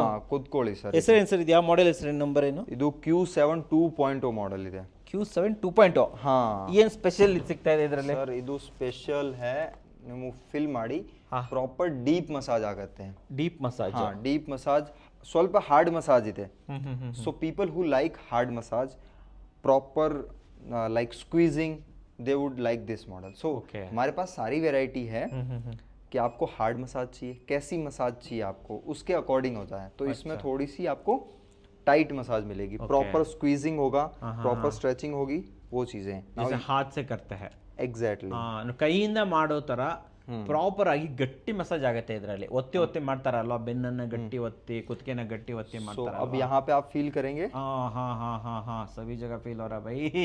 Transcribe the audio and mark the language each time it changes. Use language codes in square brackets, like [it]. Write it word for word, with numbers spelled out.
[kn] ಹಾ ಕೂತ್ಕೊಳ್ಳಿ ಸರ್. ಹೆಸರೇನು ಸರ್ ಇದು? ಯಾವ ಮಾಡೆಲ್ ಹೆಸರೇನು? ನಂಬರ್ ಏನು? ಇದು Q seven two point O model ಇದೆ. ಕ್ಯೂ ಸೆವೆನ್ ಟೂ ಪಾಯಿಂಟ್ ಹಾ ಏನ್ ಸ್ಪೆಷಲ್ ಇದು ಸಿಗ್ತಾ ಇದೆ ಇದರಲ್ಲಿ? ಸರ್ ಇದು ಸ್ಪೆಷಲ್ ಹೇ, ನೀವು ಫಿಲ್ ಮಾಡಿ ಪ್ರಾಪರ್ ಡೀಪ್ ಮಸಾಜ್ ಆಗತ್ತೆ. Deep massage. ಹಾ ಡೀಪ್ ಮಸಾಜ್, ಸ್ವಲ್ಪ ಹಾರ್ಡ್ ಮಸಾಜ್ ಇದೆ. So people who like hard massage, [en] Proper like squeezing, they would like this model. [hi] So [en] Okay. [hi] हमारे पास सारी वेराइटी है कि आपको हार्ड मसाज चाहिए, कैसी मसाज चाहिए आपको, उसके अकॉर्डिंग होता है। तो इसमें थोड़ी सी आपको टाइट मसाज मिलेगी, प्रॉपर स्क्वीजिंग होगा, प्रॉपर स्ट्रेचिंग होगी, वो चीज़ें ಹಾತ್ ಸೆ ಕರ್ತೆ ಹೈ. [en] exactly [kn] ಆ, ಕೈಯಿಂದ ಮಾಡೋ ಥರ ಪ್ರಾಪರ್ ಆಗಿ ಗಟ್ಟಿ ಮಸಾಜ್ ಆಗುತ್ತೆ ಇದರಲ್ಲಿ. ಒತ್ತಿ ಒತ್ತಿ ಮಾಡ್ತಾರಲ್ವಾ, ಬೆನ್ನನ್ನು ಗಟ್ಟಿ ಒತ್ತಿ, ಕುತ್ತಿಗೆನ ಗಟ್ಟಿ ಒತ್ತಿ [hi] तो [kn] ಮಾಡ್ತಾರ. [hi] अब यहाँ पे आप फील करेंगे, हाँ हाँ हाँ हाँ हाँ सभी जगह फील हो रहा भाई.